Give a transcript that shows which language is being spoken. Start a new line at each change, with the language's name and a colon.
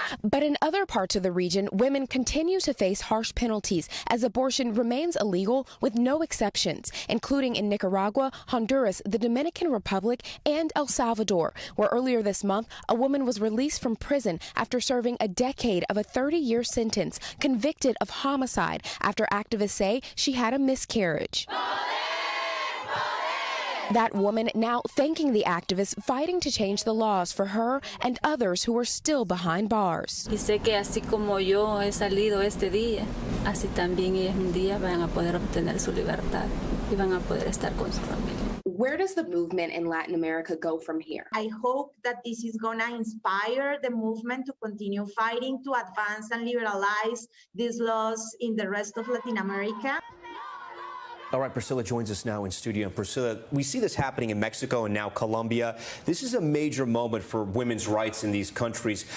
English: But in other parts of the region, women continue to face harsh penalties as abortion remains illegal with no exceptions, including in Nicaragua, Honduras, the Dominican Republic, and El Salvador, where earlier this month, a woman was released from prison after serving a decade of a 30-year sentence, convicted of homicide after activists say she had a miscarriage. That woman now thanking the activists fighting to change the laws for her and others who are still behind bars.
Spanish: Y sé que así como yo he salido este día, así también ellos un día van a poder obtener su libertad y van a poder estar con su familia.
English: Where does the movement in Latin America go from here? I hope that this is going to inspire the movement to continue fighting to advance and liberalize these laws in the rest of Latin America. All right, Priscilla joins us now in studio. And Priscilla, we see this happening in Mexico and now Colombia. This is a major moment for women's rights in these countries.